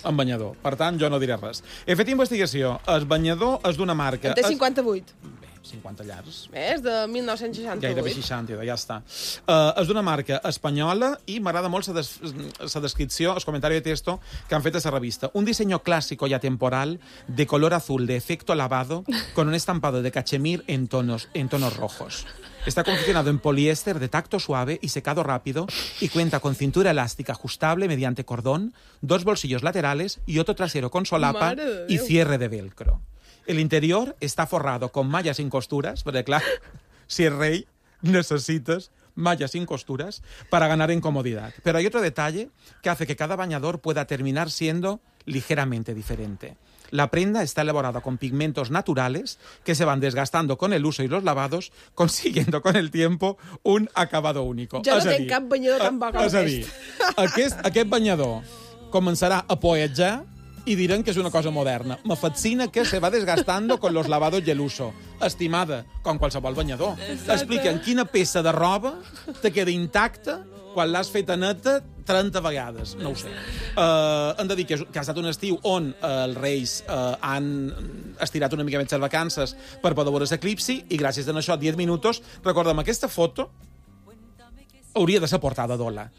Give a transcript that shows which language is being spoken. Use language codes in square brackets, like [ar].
[ca] En banyador. Per tant, jo no diré res. He fet investigació. El banyador és d'una marca. En té 58. Bé, 50 llars. Bé, és de 1968. Gairebé 60, ja està. És d'una marca espanyola i m'agrada molt la descripció, el comentari de texto que han fet a la revista. [es] Un disseny clàssic i atemporal de color azul de efecto lavado con un estampado de cachemir en tonos rojos. Está confeccionado en poliéster de tacto suave y secado rápido y cuenta con cintura elástica ajustable mediante cordón, dos bolsillos laterales y otro trasero con solapa y cierre de velcro. El interior está forrado con mallas sin costuras, porque claro, si es rey, necesitas mallas sin costuras para ganar en comodidad. Pero hay otro detalle que hace que cada bañador pueda terminar siendo ligeramente diferente. La prenda está elaborada con pigmentos naturales que se van desgastando con el uso y los lavados, consiguiendo con el tiempo un acabado único. [ca] Jo no tinc cap banyador tan bo com aquest. És a dir, aquest banyador començarà a poetjar i diran que és una cosa moderna. [es] Me fascina que se va desgastando con los lavados y el uso. [ca] Estimada, com qualsevol banyador. Expliquen quina peça de roba te queda intacta quan l'has feta neta 30 vegades. No ho sé. Hem de dir que ha estat un estiu on els reis han estirat una mica més les vacances per poder veure l'eclipsi, i gràcies a això, 10 minuts, recorda'm, aquesta foto hauria de ser portada d'Ola.